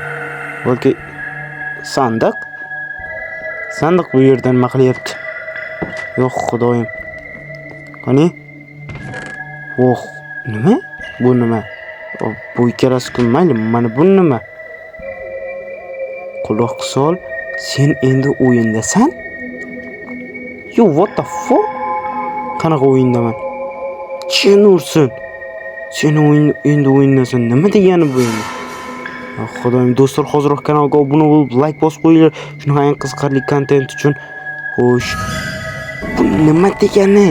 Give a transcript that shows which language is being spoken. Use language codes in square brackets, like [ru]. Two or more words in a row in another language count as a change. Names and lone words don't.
[uz] Balki sandiq bu yerdan nima qilyapti? Yo'q, xudoyim. Qani? Yo'q, nima? Bu nima? Bu ikkalasi mayli, mana bu nima? Quloq sol, sen endi o'yindasan? [en] Yo, what the fuck? [uz] Qanaqa o'yindaman? Chin ursin. Sen endi o'yindasan. Nima degani bu endi? Xudoyim, do'stlar, hozirroq kanalga obuna bo'lib, like bosib qo'yinglar. Shunaqa qiziqarli kontent uchun. Xo'sh. Bu nima degani?